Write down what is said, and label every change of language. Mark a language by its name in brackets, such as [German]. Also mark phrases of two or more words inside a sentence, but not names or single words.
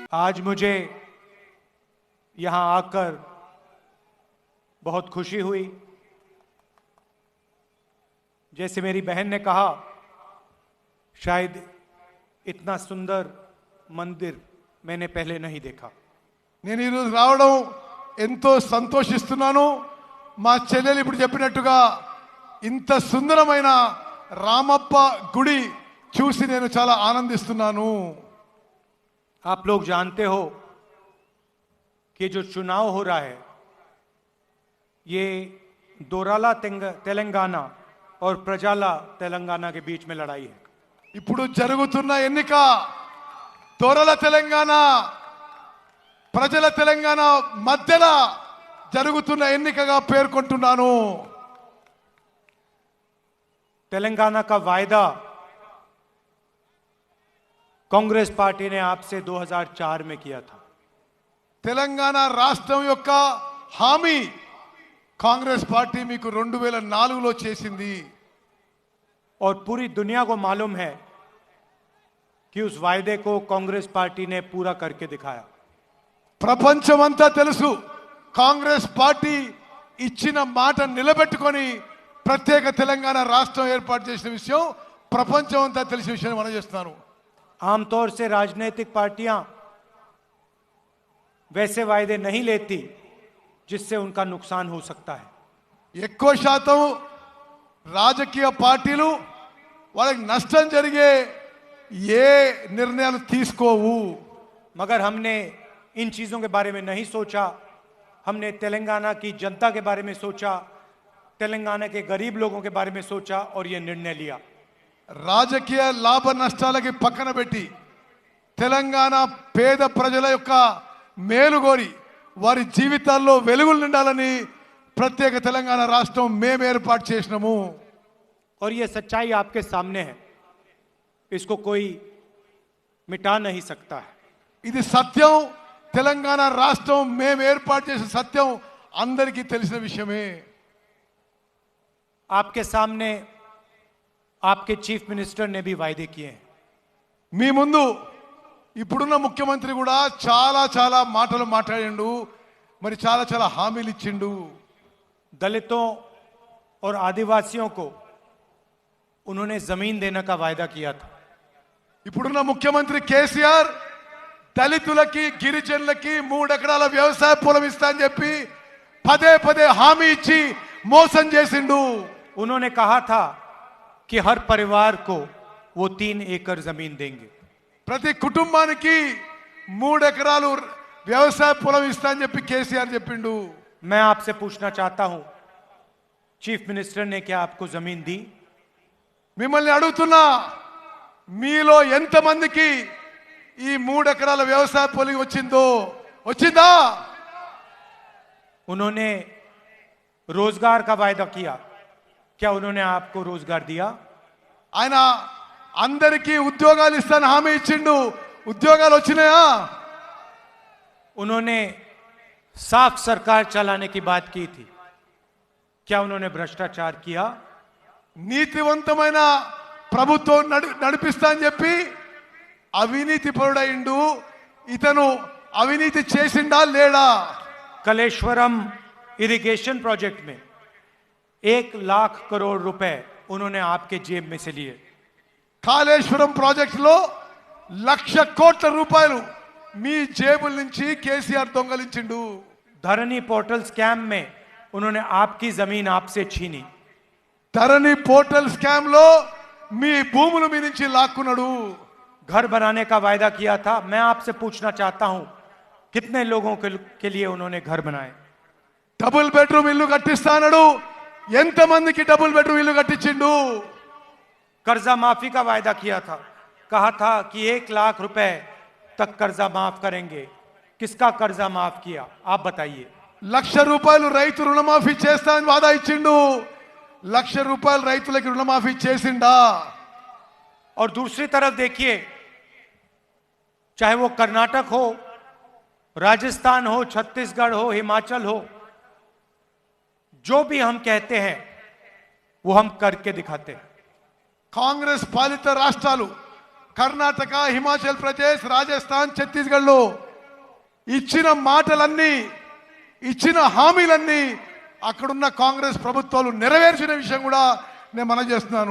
[Hindi] आज मुझे यहां आकर बहुत खुशी हुई। जैसे मेरी बहन ने कहा, शायद इतना सुंदर मंदिर मैंने पहले नहीं देखा। [Telugu] నేను ఈ రోజు రావడం ఎంతో సంతోషిస్తున్నాను। మా చెల్లెలు ఇప్పుడు చెప్పినట్టుగా ఇంత సుందరమైన రామప్ప గుడి చూసి నేను చాలా ఆనందిస్తున్నాను। [Hindi] आप लोग जानते हो कि जो चुनाव हो रहा है ये दोराला तेलंगाना और प्रजाला तेलंगाना के बीच में लड़ाई है। [Telugu] ఇప్పుడు జరుగుతున్న ఎన్నిక దోరల తెలంగాణ ప్రజల తెలంగాణ మధ్యలో జరుగుతున్న ఎన్నికగా పేర్కొంటున్నాను। [Hindi] तेलंगाना का वायदा कांग्रेस पार्टी ने आपसे 2004 में किया था। [Telugu] తెలంగాణ రాష్ట్రం యొక్క హామీ కాంగ్రెస్ పార్టీ మీకు 2004లో చేసింది। [Hindi] और पूरी दुनिया को मालूम है कि उस वायदे को कांग्रेस पार्टी ने पूरा करके दिखाया। [Telugu] ప్రపంచమంతా తెలుసు, కాంగ్రెస్ పార్టీ ఇచ్చిన మాట నిలబెట్టుకొని ప్రత్యేక తెలంగాణ రాష్ట్రం ఏర్పాటు చేసిన విషయం ప్రపంచమంతా తెలిసిన విషయం మనం చేస్తున్నాను। [Hindi] आमतौर से राजनीतिक पार्टियां वैसे वायदे नहीं लेती जिससे उनका नुकसान हो सकता है। [Telugu] ఎక్కువ శాతం రాజకీయ పార్టీలు వాళ్ళకి నష్టం జరిగే ఏ నిర్ణయాలు తీసుకోవు। [Hindi] मगर हमने इन चीजों के बारे में नहीं सोचा। हमने तेलंगाना की जनता के बारे में सोचा, तेलंगाना के गरीब लोगों के बारे में सोचा और यह निर्णय लिया। [Telugu] రాజకీయ లాభ నష్టాలకి పక్కన పెట్టి తెలంగాణ పేద ప్రజల యొక్క మేలుగోరి వారి జీవితాల్లో వెలుగులు నిండాలని ప్రత్యేక తెలంగాణ రాష్ట్రం మేము ఏర్పాటు చేసినాము। [Hindi] और यह सच्चाई आपके सामने है, इसको कोई मिटा नहीं सकता है। [Telugu] ఇది సత్యం, తెలంగాణ రాష్ట్రం మేము ఏర్పాటు చేసిన సత్యం అందరికీ తెలిసిన విషయమే। [Hindi] आपके सामने आपके [English] Chief Minister [Hindi] ने भी वायदे किए हैं। [Telugu] మీ ముందు ఇప్పుడున్న ముఖ్యమంత్రి కూడా చాలా చాలా మాటలు మాట్లాడిండు, మరి చాలా చాలా హామీలు ఇచ్చిండు। [Hindi] दलितों और आदिवासियों को उन्होंने जमीन देने का वायदा किया था। [Telugu] ఇప్పుడున్న ముఖ్యమంత్రి కేసీఆర్ దళితులకి గిరిజనులకి 3 ఎకరాల వ్యవసాయ పొలం ఇస్తా అని చెప్పి పదే పదే హామీ ఇచ్చి మోసం చేసిండు। [Hindi] उन्होंने कहा था कि हर परिवार को वो 3 एकड़ जमीन देंगे। [Telugu] ప్రతి కుటుంబానికి 3 ఎకరాలు వ్యవసాయ పొలం ఇస్తా అని చెప్పి కేసీఆర్ చెప్పిండు। [Hindi] मैं आपसे पूछना चाहता हूं, [English] Chief Minister [Hindi] ने क्या आपको जमीन दी? [Telugu] మిమ్మల్ని అడుగుతున్నా, మీలో ఎంతమందికి ఈ 3 ఎకరాల వ్యవసాయ పొలం వచ్చిందా? [Hindi] उन्होंने रोजगार का वायदा किया, क्या उन्होंने आपको रोजगार दिया? [Telugu] ఆయన అందరికీ ఉద్యోగాలు ఇస్తాను హామీ ఇచ్చిండు, ఉద్యోగాలు వచ్చినాయా? [Hindi] उन्होंने साफ सरकार चलाने की बात की थी, क्या उन्होंने भ्रष्टाचार किया? [Telugu] నీతివంతమైన ప్రభుత్వం నడిపిస్తా అని చెప్పి అవినీతి పరుడైండు। ఇతను అవినీతి చేసిండా లేడా? [Hindi] कलेश्वरम [English] irrigation project [Hindi] में 1 लाख करोड़ रुपए उन्होंने आपके जेब में से लिए। [Telugu] కాళేశ్వరం ప్రాజెక్టులో 1,00,000 కోట్ల రూపాయలు మీ జేబుల నుంచి కేసీఆర్ దొంగలించిండు। [Hindi] धरनी पोर्टल स्कैम में उन्होंने आपकी जमीन आपसे छीनी। [Telugu] ధరణి పోర్టల్ స్కామ్ లో మీ భూములు మీ నుంచి లాక్కున్నాడు। [Hindi] घर बनाने का वायदा किया था। मैं आपसे पूछना चाहता हूं, कितने लोगों के लिए उन्होंने घर बनाए? [English] double bedroom [Telugu] ఇల్లు కట్టిస్తానడు, ఎంతమందికి [English] double bedroom [Telugu] ఇల్లు కట్టించిండు? [Hindi] कर्जा माफी का वायदा किया था, कहा था कि 1 लाख रुपए तक कर्जा माफ करेंगे। किसका कर्जा माफ किया आप बताइए? [Telugu] 1,00,000 రూపాయలు రైతు రుణమాఫీ చేస్తా అని వాదా ఇచ్చిండు, 1,00,000 రూపాయలు రైతులకి రుణమాఫీ చేసిండా? [Hindi] और दूसरी तरफ देखिए, चाहे वो कर्नाटक हो, राजस्थान हो, छत्तीसगढ़ हो, हिमाचल हो, जो भी हम कहते हैं वो हम करके दिखाते हैं। [Telugu] కాంగ్రెస్ పాలిత రాష్ట్రాలు కర్ణాటక, హిమాచల్ ప్రదేశ్, రాజస్థాన్, ఛత్తీస్గఢ్లో ఇచ్చిన మాటలన్నీ ఇచ్చిన హామీలన్నీ అక్కడున్న కాంగ్రెస్ ప్రభుత్వాలు నెరవేర్చిన విషయం కూడా నేను మనం చేస్తున్నాను.